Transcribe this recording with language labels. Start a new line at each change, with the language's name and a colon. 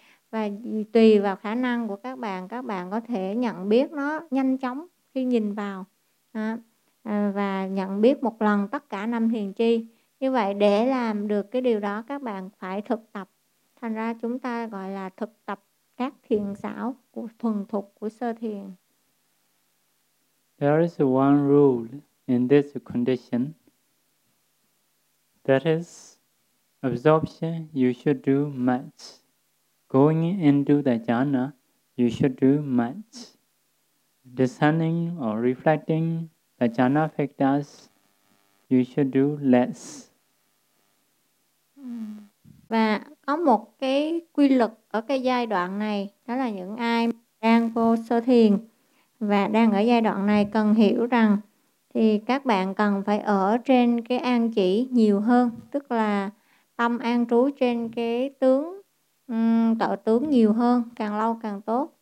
Vietnamese: Và tùy vào khả năng của các bạn có thể nhận biết nó nhanh chóng khi nhìn vào và nhận biết một lần tất cả 5 thiền chi. Như vậy để làm được cái điều đó các bạn phải thực tập. Thành ra chúng ta gọi là thực tập các thiền xảo của thuần thục của sơ thiền.
English: There is one rule in this condition. That is, absorption you should do much. Going into the jhana, you should do much. Descending or reflecting the jhana factors, you should do less.
Vietnamese: Và có một cái quy luật ở cái giai đoạn này, đó là những ai đang vô sơ thiền và đang ở giai đoạn này cần hiểu rằng thì các bạn cần phải ở trên cái an chỉ nhiều hơn, tức là tâm an trú trên cái tướng, tạo tướng nhiều hơn, càng lâu càng tốt.